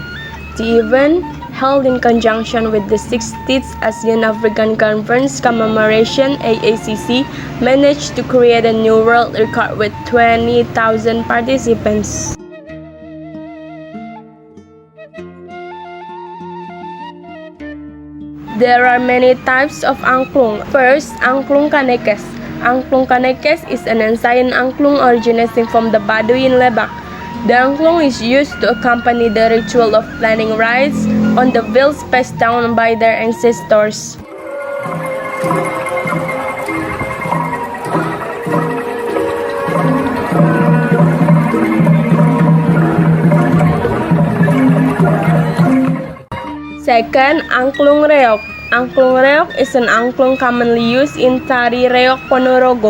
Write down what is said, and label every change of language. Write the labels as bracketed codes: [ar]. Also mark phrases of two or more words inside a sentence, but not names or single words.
[en] The event, held in conjunction with the 60th ASEAN African Conference commemoration (AACC), managed to create a new world record with 20,000 participants. There are many types of angklung. First, angklung kanekes. Angklung kanekes is an ancient angklung originating from the Baduy in Lebak. The angklung is used to accompany the ritual of planting rice on the fields passed down by their ancestors. Second, angklung reog. Angklung reog is an angklung commonly used in Tari Reog Ponorogo.